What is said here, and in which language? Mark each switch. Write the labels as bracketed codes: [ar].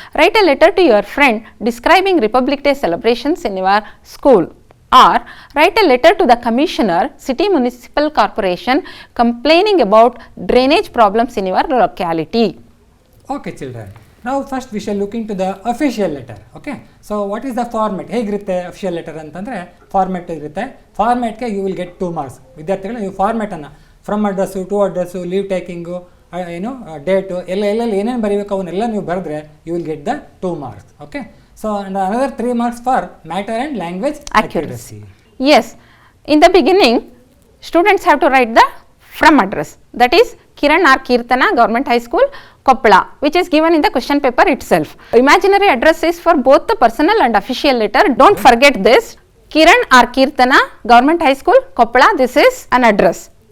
[en] Write a letter to your friend describing Republic Day celebrations in your school or write a letter to the commissioner, city municipal corporation, complaining about drainage problems in your locality. Okay children, now first we shall look into the official letter. Okay, so what is the format? [kn] ಹೇಗಿರುತ್ತೆ official letter ಅಂತಂದರೆ format ಇರುತ್ತೆ. ಫಾರ್ಮೆಟ್ಗೆ [en] You will get 2 marks. [kn] ವಿದ್ಯಾರ್ಥಿಗಳು ನೀವು ಫಾರ್ಮೆಟನ್ನು from address, to address, leave taking, ಏನು date ಎಲ್ಲೆಲ್ಲಿ ಏನೇನು ಬರೀಬೇಕು ಅವನ್ನೆಲ್ಲ ನೀವು ಬರೆದ್ರೆ [en] You will get the 2 marks. Okay, so and another 3 marks for matter and language accuracy. Yes, in the beginning, students have to write the from address. That is Kiran or Kirtana, Government High School, Koppala, which is given in the question paper itself. Imaginary address is for both the personal and official letter. Don't forget this. Kiran or Kirtana, Government High School, Koppala, this is an address.